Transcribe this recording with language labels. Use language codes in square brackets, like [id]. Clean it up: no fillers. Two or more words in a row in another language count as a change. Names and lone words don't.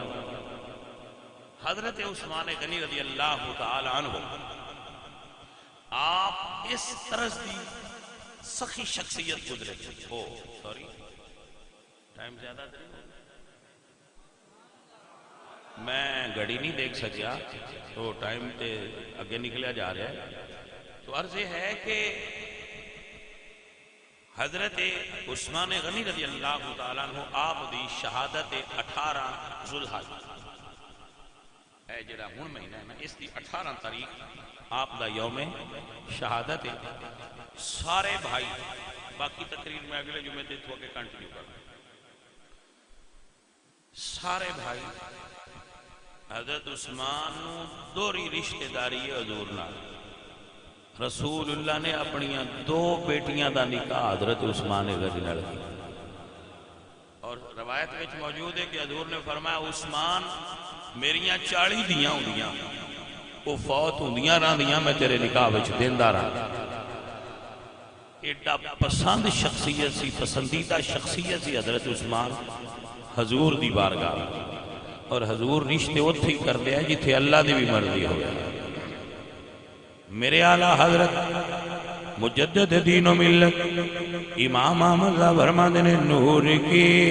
[pa] حضرت عثمان غنی [ar] رضی اللہ تعالی عنہ [pa] آپ اس طرز دی سخی شخصیت گزرے ہو، [en] سوری ٹائم [pa] زیادہ دیر میں گھڑی نہیں دیکھ سکیا تو ٹائم تے اگے نکلیا جا رہا ہے۔ تو عرض یہ ہے کہ حضرت عثمان غنی [ar] رضی اللہ تعالیٰ عنہ [pa] آپ دی شہادت 18 ذوالحج اے جڑا ہن مہینہ ہے نا، اس دی 18 تاریخ آپ دا یوم شہادت ہے۔ سارے بھائی، باقی تقریر میں اگلے جمعے تے تو کے کنٹینیو کرنا، سارے بھائی حضرت عثمان نو دوری رشتہ داری ہے حضور نال۔ رسول اللہ نے اپنی 2 بیٹیاں دا نکاح حضرت عثمان غنی نال کیا، اور روایت میں موجود ہے کہ حضور نے فرمایا عثمان میریاں 40 دیاں ہوندیاں، وہ فوت ہوندیاں رہندیاں، میں تیرے نکاح وچ دیندا رہا۔ ایڈا پسند شخصیت سی، پسندیدہ شخصیت سی حضرت عثمان حضور دی بارگاہ، اور حضور رشتے اتھے ہی کر دیا جتھے اللہ دی بھی مرضی ہو گیا۔ میرے اعلیٰ حضرت مجدد دین و ملت امام احمد صاحب فرماتے نے، نور کی